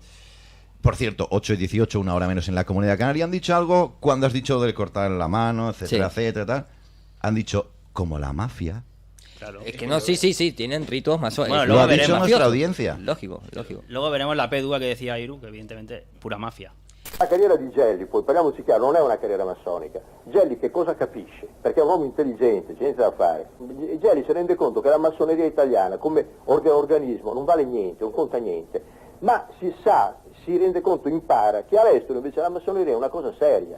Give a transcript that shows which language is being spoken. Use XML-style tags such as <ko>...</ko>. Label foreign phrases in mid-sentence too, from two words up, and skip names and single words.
<es>Por cierto, 8:18, una hora menos en la Comunidad Canaria. Han dicho algo cuando has dicho de cortar la mano, etcétera, Sí. etcétera, tal. Han dicho, como la mafia. Claro. Es que no, sí, tienen ritos masónicos. Bueno, Lo luego ha dicho veremos. nuestra audiencia. Lógico. Luego veremos la P2 que decía Iru, que evidentemente pura mafia.</es> <it>La carriera di Gelli, poi parliamoci chiaro, non è una carriera massonica. Gelli che cosa capisce? Perché è un uomo intelligente, c'è niente da fare. Gelli si rende conto che la massoneria italiana come organismo non vale niente, non conta niente, ma si rende conto, impara che all'estero invece la massoneria è una cosa seria.</it>